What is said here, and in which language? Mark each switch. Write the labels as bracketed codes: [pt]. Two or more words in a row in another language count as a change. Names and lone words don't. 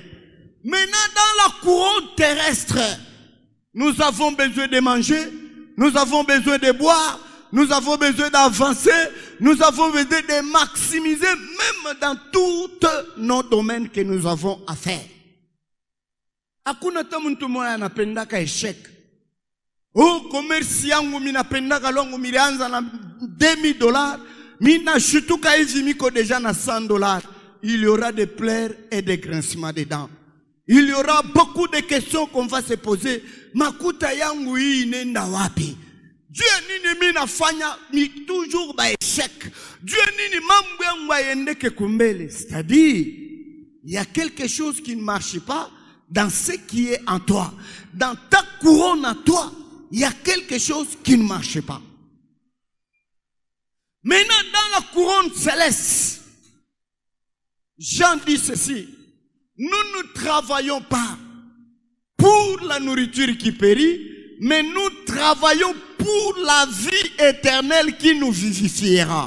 [fr] Maintenant, dans la couronne terrestre, nous avons besoin de manger, nous avons besoin de boire, nous avons besoin d'avancer, nous avons besoin de maximiser, même dans tous nos domaines que nous avons à faire. [sw] Hakuna mtu mmoja anapendaka échec. Oh, commerce yangu minapendaka longo milianza na $2000, mina shutuka hivi miko deja na $100. [fr] Il y aura des pleurs et des grincements dedans. Il y aura beaucoup de questions qu'on va se poser. [sw] Makuta yangu hii nenda wapi? Dieu nini mina fanya mi toujours ba échec. Dieu nini mambo yangu ayendeke kumbele. [fr] C'est-à-dire, il y a quelque chose qui ne marche pas dans ce qui est en toi. Dans ta couronne en toi, il y a quelque chose qui ne marche pas. Maintenant, dans la couronne céleste, Jean dit ceci: nous ne travaillons pas pour la nourriture qui périt, mais nous travaillons pour la vie éternelle qui nous vivifiera.